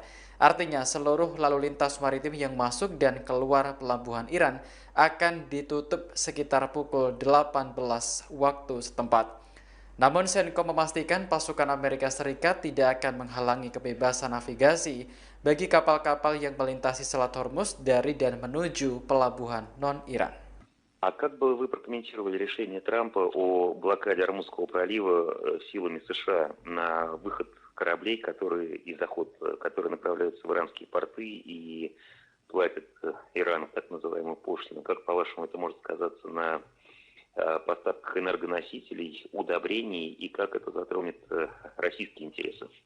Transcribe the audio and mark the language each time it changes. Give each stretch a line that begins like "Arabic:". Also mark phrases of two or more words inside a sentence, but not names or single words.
Indonesian: Artinya seluruh lalu lintas maritim yang masuk dan keluar pelabuhan Iran akan ditutup sekitar pukul 18 waktu setempat. Namun CENTCOM memastikan pasukan Amerika Serikat tidak akan menghalangi kebebasan navigasi bagi kapal-kapal yang melintasi Selat Hormuz dari dan menuju pelabuhan non-Iran.
Russian: А как бы вы прокомментировали решение Трампа о блокаде Ормузского пролива силами США на выход кораблей, которые направляются в иранские порты и платят Ирану так называемую пошлину? Как, по-вашему, это может сказаться на поставках энергоносителей, удобрений и как это затронет российские интересы?